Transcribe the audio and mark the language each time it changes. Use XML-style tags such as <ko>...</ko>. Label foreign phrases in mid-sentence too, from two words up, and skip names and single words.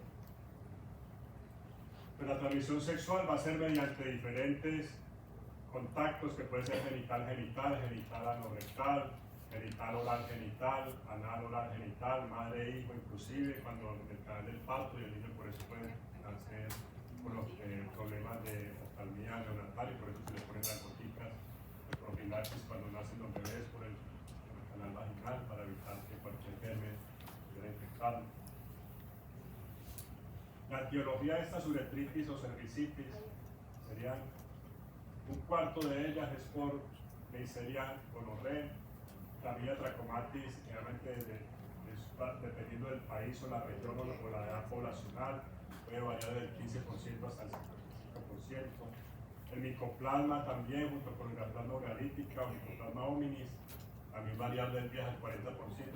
<es>Pero la transmisión sexual va a ser mediante diferentes contactos, que puede ser genital-genital, genital-anorrectal, genital-oral genital, anal-oral genital, madre-hijo, inclusive cuando el canal del parto y el niño por eso puede nacer con los problemas de oftalmía neonatal, y por eso se les ponen las gotitas de profilaxis cuando nacen los bebés por el canal vaginal para evitar que cualquier germen pudiera infectarlo. La etiología de estas uretritis o cervicitis serían un cuarto de ellas es por Neisseria gonorrhoeae, clamidia trachomatis, generalmente dependiendo del país o la región o la edad poblacional, puede variar del 15% hasta el 55%. El micoplasma también, junto con la plasma uralítica o micoplasma hominis, también variar del 10 al 40%.</es>